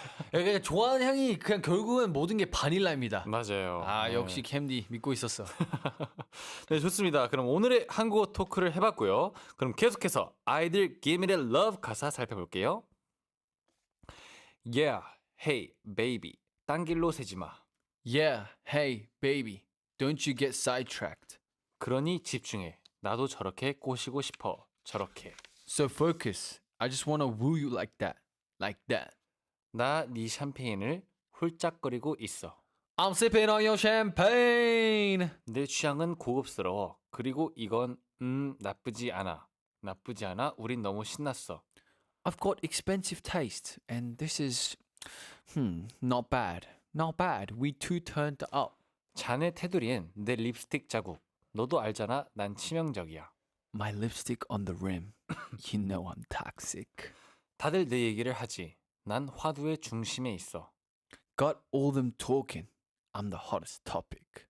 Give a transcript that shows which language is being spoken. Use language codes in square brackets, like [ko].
[ko] 그러니까 좋아하는 향이 그냥 결국은 모든 게 바닐라입니다. 맞아요. 네. 역시 캔디 믿고 있었어. 네, 좋습니다. 그럼 오늘의 한국어 토크를 해봤고요. 그럼 계속해서 아이들 Give Me That Love 가사 살펴볼게요. [en] Yeah, hey, baby. [ko] 딴 길로 새지 마. [en] Yeah, hey, baby, don't you get sidetracked. [ko] 그러니 집중해. 나도 저렇게 꼬시고 싶어. 저렇게. [en] So focus. I just wanna woo you like that, like that. [ko] 나 네 샴페인을 훌쩍거리고 있어. I'm sipping on your champagne. 내 취향은 고급스러워. 그리고 이건 나쁘지 않아. 나쁘지 않아. 우린 너무 신났어. [en] I've got expensive taste, and this is, not bad, not bad. We too turned up. [ko] 자네 테두리엔 내 립스틱 자국. 너도 알잖아. 난 치명적이야. [en] My lipstick on the rim. You know I'm toxic. [ko] 다들 내 얘기를 하지. 난 화두의 중심에 있어. [en] Got all them talking. I'm the hottest topic.